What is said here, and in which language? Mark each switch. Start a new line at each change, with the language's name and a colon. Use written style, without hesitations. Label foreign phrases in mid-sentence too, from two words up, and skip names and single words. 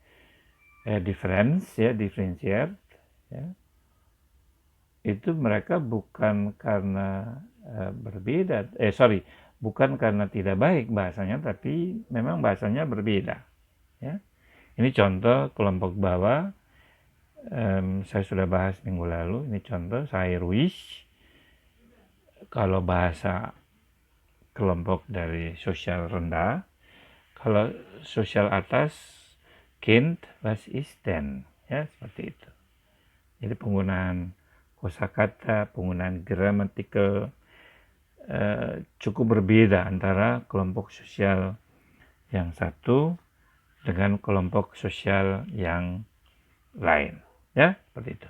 Indonesian: diferensier, ya, itu mereka bukan karena bukan karena tidak baik bahasanya, tapi memang bahasanya berbeda, ya. Ini contoh kelompok bawah, saya sudah bahas minggu lalu. Ini contoh saya Ruiz. Kalau bahasa kelompok dari sosial rendah, kalau sosial atas,
German: Kind, was ist denn,
Indonesian: ya, seperti itu. Jadi penggunaan kosakata, penggunaan gramatikal cukup berbeda antara kelompok sosial yang satu dengan kelompok sosial yang lain, ya, seperti itu.